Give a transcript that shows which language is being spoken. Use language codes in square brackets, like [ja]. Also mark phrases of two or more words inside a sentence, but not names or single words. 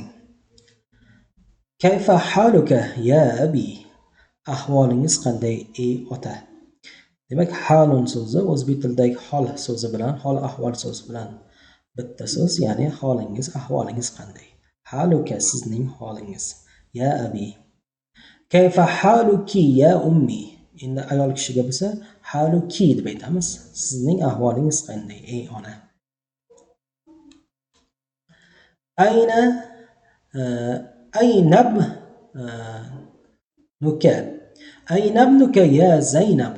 [ar] كيف حالك يا أبي? [uz] Ahvolingiz qanday ey ota? Demak, halun so'zi o'zbek tilidagi hol so'zi bilan, hol ahvol so'zi bilan bitta so'z, ya'ni holingiz, ahvolingiz qanday? Haluka sizning holingiz. [ar] يا أبي. كيف حالك يا أمي? [uz] Endi ayol kishiga bo'lsa haluki deb aytamiz. Sizning ahvolingiz qanday ey ona? [ar] أين أين ابنك. أين ابنك يا زينب?